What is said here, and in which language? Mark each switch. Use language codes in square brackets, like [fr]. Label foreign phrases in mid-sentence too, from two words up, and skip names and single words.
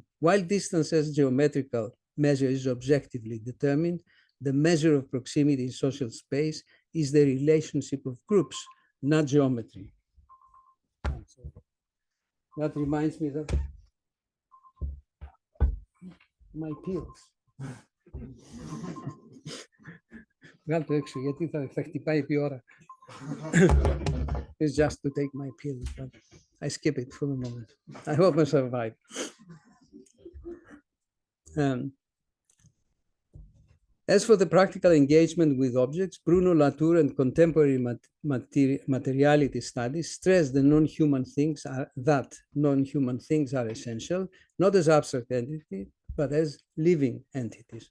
[en] While distance as geometrical measure is objectively determined, the measure of proximity in social space is the relationship of groups, not geometry. That reminds me that my pills. [el] Βγάλ' το έξω, γιατί θα χτυπάει επί ώρα. [en] It's just to take my pills, but I skip it for the moment. I hope I survive. As for the practical engagement with objects, Bruno Latour and contemporary materiality studies stress the non-human things are essential, not as abstract entities, but as living entities.